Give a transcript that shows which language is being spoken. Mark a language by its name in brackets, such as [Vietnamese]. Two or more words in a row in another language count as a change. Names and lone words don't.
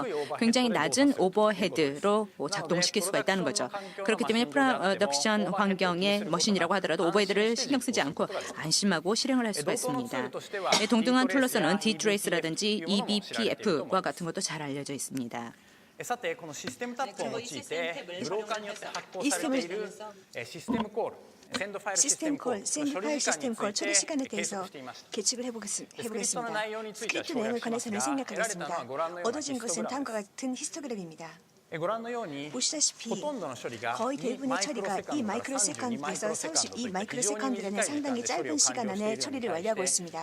[Korean] 굉장히 낮은 오버헤드로 작동시킬 수가 있다는 거죠. 그렇기 때문에 프로덕션 환경의 머신이라고 하더라도 오버헤드를 신경 쓰지 않고 안심하고 실행을 할 수가 있습니다. 동등한 툴로서는 Dtrace라든지 eBPF과 같은 것도 잘 알려져 있습니다. [Japanese] さてこのシステムタップを用いてブローカーによって発行されているシステムコール [English] send file system call, [Korean] 처리 시간에 대해서 계측을 해보겠습니다. 스크립트 내용에 관해서는 생략하겠습니다. 얻어진 것은 다음과 같은 히스토그램입니다. 보시다시피 거의 대부분의 처리가 이 마이크로세컨드에서 32마이크로세컨드라는 상당히 짧은 시간 안에 처리를 완료하고 있습니다.